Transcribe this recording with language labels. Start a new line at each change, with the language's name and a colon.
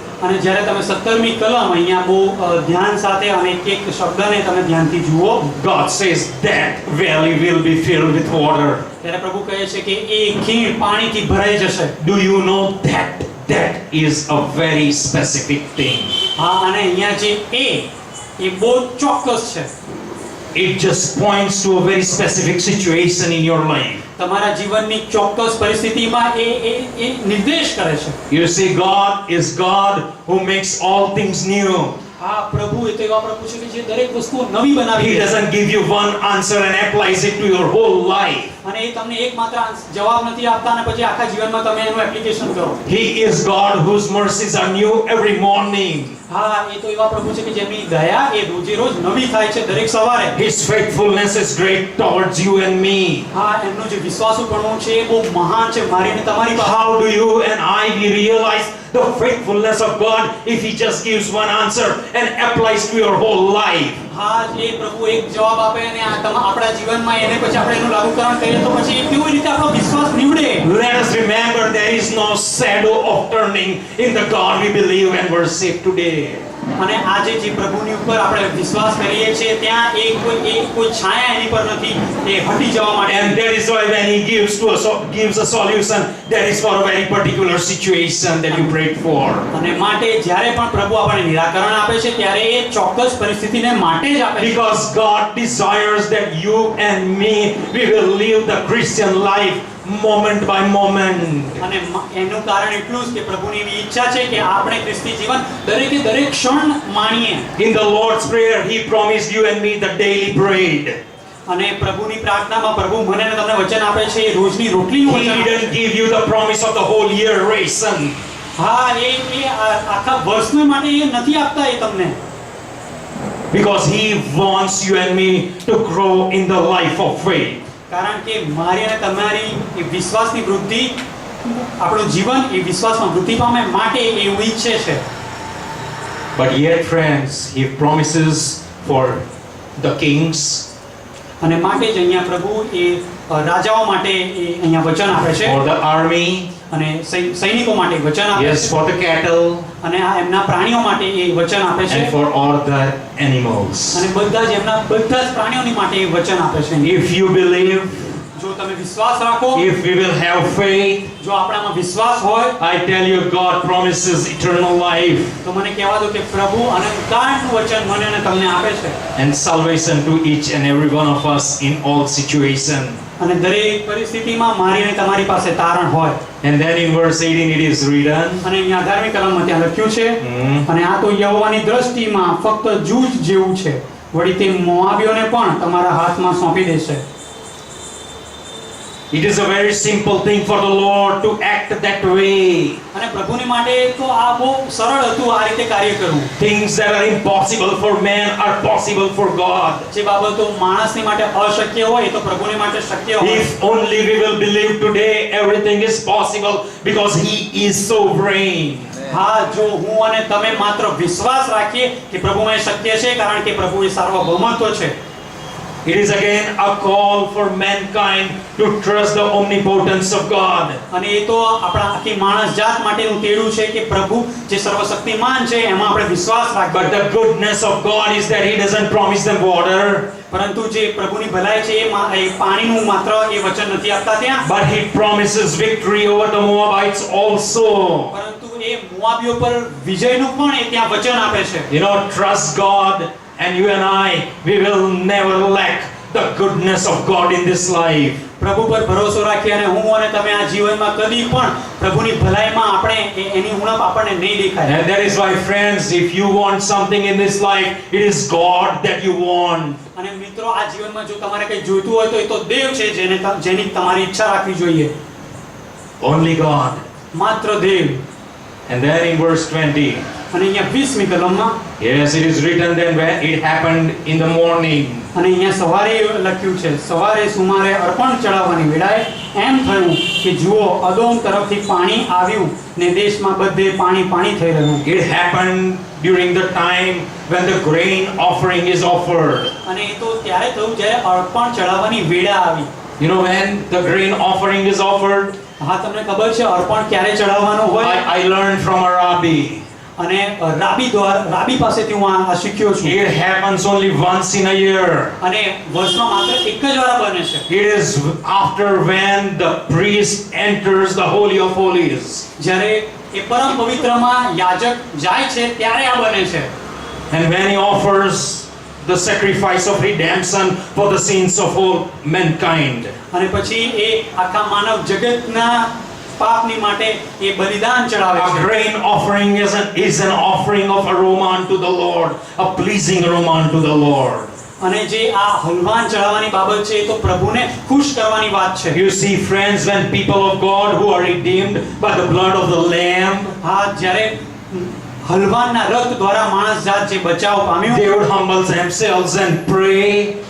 Gujarati: અને જ્યારે તમે 17મી કલમ અહીંયા બહુ ધ્યાન સાથે અને એક શબ્દને તમે ધ્યાનથી જુઓ,
English: God says that valley will be filled with water.
Gujarati: ત્યારે પ્રભુ કહે છે કે એ ખીણ પાણીથી ભરાઈ જશે.
English: Do you know that is a very specific thing?
Gujarati: હા, અને અહીંયા જે એ બહુ ચોક્કસ છે.
English: It just points to a very specific situation in your life.
Gujarati: તમારા જીવનની ચોક્કસ પરિસ્થિતિમાં એ નિર્દેશ કરે છે.
English: You see, God is God who makes all things new.
Gujarati: હા, પ્રભુ એ તો એવા પ્રભુ છે કે જે દરેક વસ્તુ નવી બનાવી
English: He
Gujarati: દે છે.
English: doesn't give you one answer and applies it to your whole life.
Gujarati: અને એ તમને એકમાત્ર જવાબ નથી આપતા અને પછી આખા જીવનમાં તમે એનું એપ્લિકેશન કરો.
English: He is God whose mercies are new every morning.
Gujarati: હા, એ તો એવા પ્રભુ છે કે જેમની દયા એ રોજે રોજ નવી થાય છે દરેક સવારે.
English: His faithfulness is great towards you and me.
Gujarati: હા, એમનો જે વિશ્વાસુપણું છે એ બહુ મહાન છે મારી અને તમારી પાસે.
English: How do you and I realize the faithfulness of God if He just gives one answer and applies to your whole life?
Gujarati: હા, એ પ્રભુ એક જવાબ આપે અને આપણા જીવનમાં એને પછી આપણે એનું લાગુકરણ કરીએ તો પછી કેવી રીતે આપણો વિશ્વાસ નીવડે.
English: Let us remember there is no shadow of turning in the God we believe and were saved today.
Gujarati: અને આજે જે પ્રભુની ઉપર આપણે વિશ્વાસ કરીએ છીએ ત્યાં કોઈ છાયા એની પર નથી એ હટી જવા માટે.
English: And that is why when He gives a solution, that is for a very particular situation that you prayed for.
Gujarati: અને માટે જ્યારે પણ પ્રભુ આપણને નિરાકરણ આપે છે ત્યારે એ ચોક્કસ પરિસ્થિતિને માટે જ આપે છે.
English: Because God desires that you and me, we will live the Christian life moment by moment.
Gujarati: અને એનું કારણ એટલું જ કે પ્રભુની એવી ઈચ્છા છે કે આપણે ખ્રિસ્તી જીવન દરેકે દરેક ક્ષણ માણીએ.
English: In the Lord's Prayer, He promised you and me the daily bread.
Gujarati: અને પ્રભુની પ્રાર્થનામાં પ્રભુ મને અને તમને વચન આપે છે એ રોજની રોટલીનું
English: He
Gujarati: વચન આપે છે.
English: didn't give you the promise of the whole year ration.
Gujarati: હા, એ આખા વર્ષને માટે એ નથી આપતા એ તમને.
English: Because He wants you and me to grow in the life of faith.
Gujarati: કારણ કે મારી અને તમારી એ વિશ્વાસની વૃદ્ધિ, આપણું જીવન એ વિશ્વાસમાં વૃદ્ધિ પામે માટે એવું ઈચ્છે છે.
English: But yet, friends, He promises for the kings,
Gujarati: અને માટે જ અહીંયા પ્રભુ એ રાજાઓ માટે એ અહીંયા વચન આપે છે.
English: for the army,
Gujarati: અને સૈનિકો માટે વચન આપે
English: yes,
Gujarati: છે.
English: for the cattle,
Gujarati: અને આ એમના પ્રાણીઓ માટે એ વચન આપે છે.
English: and for all the animals.
Gujarati: અને બધા જ પ્રાણીઓની માટે એ વચન આપે છે.
English: If you believe,
Gujarati: જો તમે વિશ્વાસ રાખો,
English: if we will have faith,
Gujarati: જો આપણામાં વિશ્વાસ હોય
English: I tell you, God promises eternal life
Gujarati: તો મને કહેવા દો કે પ્રભુ અનંતકાળનું વચન મને અને તમને આપે છે.
English: and salvation to each and every one of us in all situations.
Gujarati: અને દરેક પરિસ્થિતિમાં મારી અને તમારી પાસે તારણ હોય.
English: And then in verse 18 it is written,
Gujarati: અને અહીંયા 18મી કલમમાં ત્યાં લખ્યું છે, Hmm. અને આ તો યહોવાની દ્રષ્ટિમાં ફક્ત જૂજ જેવું છે, વળી તે મોઆબીઓને પણ તમારા હાથમાં સોંપી દેશે.
English: it is a very simple thing for the Lord to act that way.
Gujarati: અને પ્રભુની માટે તો આ બહુ સરળ હતું આ રીતે કાર્ય કરવું.
English: Things that are impossible for man are possible for God.
Gujarati: જે બાબતો માણસની માટે અશક્ય હોય એ તો પ્રભુની માટે શક્ય હોય.
English: If only we will believe today, everything is possible because He is sovereign.
Gujarati: હા, જો હું અને તમે માત્ર વિશ્વાસ રાખીએ કે પ્રભુમાં એ શક્ય છે કારણ કે પ્રભુ એ સાર્વભૌમત્વ છે.
English: It is again a call for mankind to trust the omnipotence of God.
Gujarati: અને એ તો આપણા આખી માણસ જાત માટેનું તેડું છે કે પ્રભુ જે સર્વશક્તિમાન છે એમાં આપણે વિશ્વાસ રાખીએ.
English: But the goodness of God is that He doesn't promise them water,
Gujarati: પરંતુ જે પ્રભુની ભલાઈ છે એ પાણીનું માત્ર એ વચન નથી આપતા ત્યાં,
English: but He promises victory over the Moabites also.
Gujarati: પરંતુ એ એ મોઆબીઓ પર વિજયનું પણ એ ત્યાં વચન આપે છે.
English: You know, trust God, and you and I, we will never lack the goodness of God in this life.
Gujarati: પ્રભુ પર ભરોસો રાખી અને હું અને તમે આ જીવનમાં કદી પણ પ્રભુની ભલાઈમાં આપણે એની ઉણપ આપણને નહીં દેખાય.
English: And that is why, friends, if you want something in this life, it is God that you want.
Gujarati: અને મિત્રો, આ જીવનમાં જો તમારે કંઈ જોઈતું હોય તો એ તો દેવ છે જેની તમારી ઈચ્છા રાખવી જોઈએ.
English: Only God.
Gujarati: માત્ર દેવ.
English: And then in verse 20,
Gujarati: અને અહીંયા 20મી કલમમાં
English: yes, it is written then when it happened in the morning.
Gujarati: અને અહીંયા સવારે લખ્યું છે, સવારે સુમારે અર્પણ ચડાવવાની વેળાએ એમ થયું કે જુઓ અદોમ તરફથી પાણી આવ્યું ને દેશમાં બધે પાણી પાણી થઈ રહ્યું.
English: It happened during the time when the grain offering is offered.
Gujarati: અને એ તો ત્યારે થયું જ્યારે અર્પણ ચડાવવાની વેળા આવી.
English: You know when the grain offering is offered?
Gujarati: હા, તમને ખબર છે અર્પણ ક્યારે ચડાવવાનું હોય?
English: I learned from a rabbi.
Gujarati: અને રાબી પાસેથી હું આ શીખ્યો છું.
English: It happens only once in a year.
Gujarati: અને વર્ષમાં માત્ર એક જ વાર બને છે.
English: It is after when the priest enters the holy of holies.
Gujarati: જ્યારે એ પરમ પવિત્રમાં યાજક જાય છે ત્યારે આ બને છે.
English: And when he offers the sacrifice of redemption for the sins of all mankind.
Gujarati: અને પછી એ આખા માનવ જગતના પાપની માટે એ બલિદાન ચડાવે
English: A
Gujarati: છે.
English: grain offering is an offering of aroma unto the Lord, a pleasing aroma unto the Lord.
Gujarati: અને જે આ હલવાન ચડાવવાની બાબત છે એ તો પ્રભુને ખુશ કરવાની વાત છે.
English: You see, friends, when people of God who are redeemed by the blood of the Lamb,
Gujarati: હા, જ્યારે હલવાનના રક્ત દ્વારા માણસ જાત જે બચાવ પામ્યું,
English: they would humble themselves and pray,